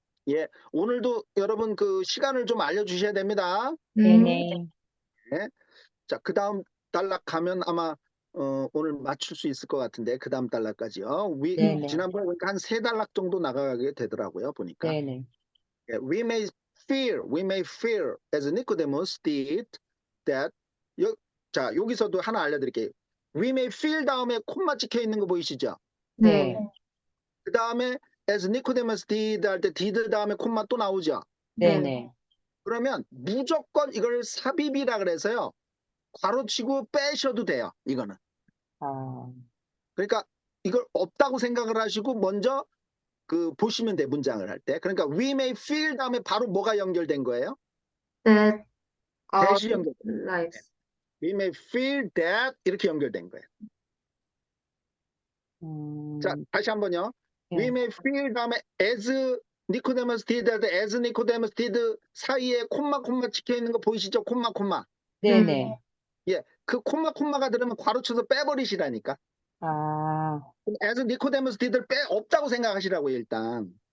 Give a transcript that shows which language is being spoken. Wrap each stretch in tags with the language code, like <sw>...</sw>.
<ko>예, 오늘도 여러분 그 시간을 좀 알려주셔야 됩니다. 네. 네네. 네. 자, 그 다음 단락 가면 아마 오늘 맞출 수 있을 것 같은데 그 다음 단락까지요. 네네. 지난번에 보니까 한 세 단락 정도 나가게 되더라고요. 보니까. 네네.</ko> <en>예, we may fear as Nicodemus did that.</en> <ko>자, 여기서도 하나 알려드릴게요.</ko> <en>we may feel</en> <ko>다음에 콤마 찍혀 있는 거 보이시죠? 네. 그 다음에 as Nicodemus did 할 때 did 다음에 콤마 또 나오죠? 네. 네네. 그러면 무조건 이걸 삽입이라 그래서요. 괄호치고 빼셔도 돼요. 이거는. 아, 그러니까 이걸 없다고 생각을 하시고 먼저 그 보시면 돼. 문장을 할 때. 그러니까 we may feel 다음에 바로 뭐가 연결된 거예요?</ko> <en>That our</en> <ko>that이 연결.</ko> <en>lives. we may feel that</en> <ko>이렇게 연결된 거예요. 자, 다시 한번요. we 네.</ko> <en>may feel</en> <ko>다음에</ko> <en>as Nicodemus did</en> <ko>할 때 as Nicodemus did 사이에 콤마 찍혀 있는 거 보이시죠? 콤마. 네네. 예. 그 콤마가 들으면 괄호쳐서 빼버리시라니까. 아, 그럼</ko> <en>as Nicodemus did</en> <ko>를 없다고 생각하시라고요, 일단.</ko>